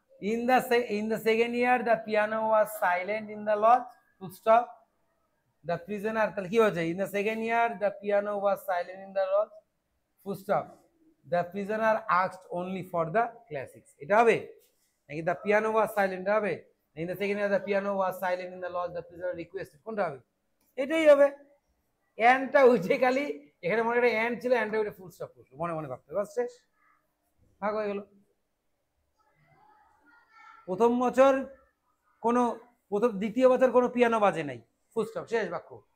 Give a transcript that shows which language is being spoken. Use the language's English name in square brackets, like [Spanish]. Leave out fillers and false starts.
[English] In the second year the piano was silent in the lodge, full stop. The prisoner, [Bangla] তাহলে কি হচ্ছে? [English] In the second year the piano was silent in the lodge, full stop. The prisoner asked only for the classics. [Bangla] এটা হবে নাকি [English] the piano was silent [Bangla] হবে? [English] In the second year the piano was silent in the lodge, the prisoner requested, [Bangla] কোনটা হবে? এটাই হবে। এন্ডটা উঠে খালি এখানে মনে একটা এন্ড ছিল, এন্ডটা উঠে ফুল স্টপ করলো, মনে মনে ভাবতে, বাস শেষ, ভাগ হয়ে গেল। প্রথম বছর কোনো, দ্বিতীয় বছর কোনো পিয়ানো বাজে নাই, ফুল স্টপ, শেষ বাক্য।